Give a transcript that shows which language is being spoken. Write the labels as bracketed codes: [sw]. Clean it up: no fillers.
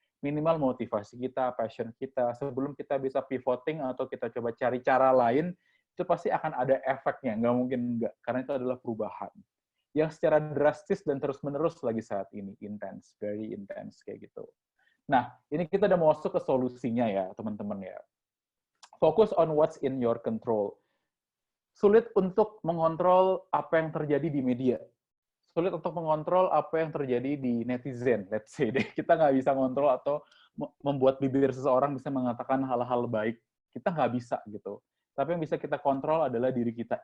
[id] Minimal motivasi kita, passion kita, sebelum kita bisa pivoting atau kita coba cari cara lain, itu pasti akan ada efeknya, nggak mungkin nggak, karena itu adalah perubahan yang secara drastis dan terus-menerus lagi saat ini, [en] intense, very intense, [id] kayak gitu. Nah, ini kita udah mau masuk ke solusinya ya, teman-teman ya. [en] Focus on what's in your control. [id] Sulit untuk mengontrol apa yang terjadi di media. Sulit untuk mengontrol apa yang terjadi di netizen, [en] let's say [id] deh. Kita nggak bisa mengontrol atau membuat bibir seseorang bisa mengatakan hal-hal baik. Kita nggak bisa gitu. Tapi yang bisa kita kontrol adalah diri kita.